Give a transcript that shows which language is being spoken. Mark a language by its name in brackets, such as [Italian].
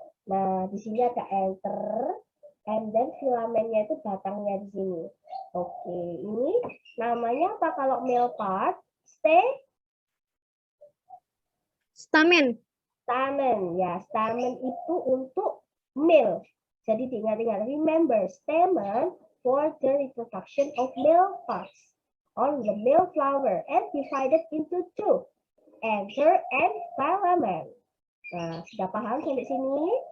[Indonesian] Nah, di sini ada anther, [English] and then [Indonesian] filamennya itu batangnya di sini. Oke, ini namanya apa kalau male part? [English] Stamen. Stamen. [Indonesian] Ya, stamen itu untuk male. Jadi diingat-ingat, [English] remember, stamen for the reproduction of male parts on the male flower and divided into two, anther and filament. [Indonesian] Nah, sudah paham sampai sini?